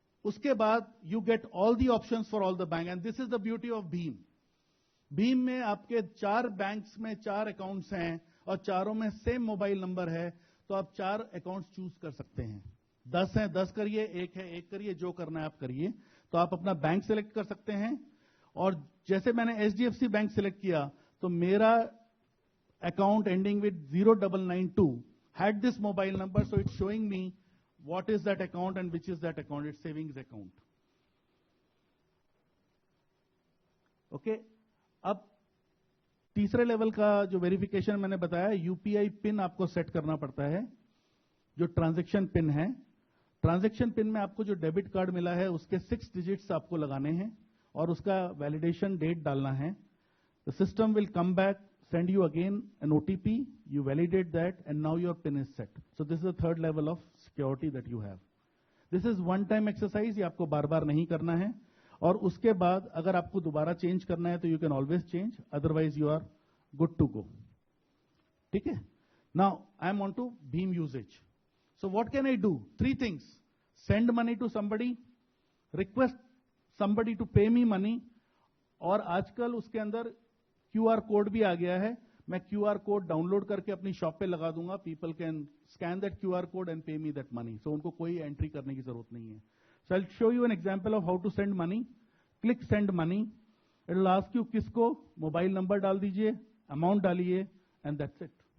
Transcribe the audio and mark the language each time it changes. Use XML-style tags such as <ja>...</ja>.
<hi>उसके बाद</hi> <en>You get all the options for all the bank, and this is the beauty of Bhim.</en> <hi>Bhim में आपके 4 banks में 4 accounts हैं और चारों में सेम मोबाइल नंबर है, तो आप 4 अकाउंट्स चूज कर सकते हैं. 10 हैं 10 करिए, 1 है 1 करिए, जो करना है आप करिए. तो आप अपना बैंक सिलेक्ट कर सकते हैं, और जैसे मैंने एचडीएफसी बैंक सिलेक्ट किया तो मेरा</hi> <en>account ending with 0992 had this mobile number, so it's showing me what is that account and which is that account. It's savings account. Okay.</en> <hi>अब तीसरे लेवल का जो वेरिफिकेशन मैंने बताया, यूपीआई पिन आपको सेट करना पड़ता है, जो ट्रांजैक्शन पिन है. ट्रांजैक्शन पिन में आपको जो डेबिट कार्ड मिला है उसके 6 डिजिट्स आपको लगाने हैं और उसका वैलिडेशन डेट डालना है.</hi> <en>The system will come back, send you again an OTP, you validate that, and now your PIN is set. So this is the third level of security that you have. This is one time exercise,</en> <hi>ये आपको बार बार नहीं करना है, और उसके बाद अगर आपको दोबारा चेंज करना है तो</hi> <en>you can always change, otherwise you are good to go.</en> <hi>ठीक है?</hi> <en>Now I am on to Bheem usage. So what can I do? 3 things. Send money to somebody, request somebody to pay me money,</en> <hi>और आजकल उसके अंदर QR code भी आ गया है. मैं QR कोड डाउनलोड करके अपनी शॉप पे लगा दूंगा.</hi> <en>People can scan that QR code and pay me that money.</en> <hi>सो उनको कोई एंट्री करने की जरूरत नहीं है.</hi> <en>So I will show you an example of how to send money. Click send money. It will ask you</en> <hi>किसको,</hi> <en>mobile number</en> <hi>डाल दीजिए,</hi> <en>amount</en> <hi>डालिए,</hi> <en>And that's it.</en>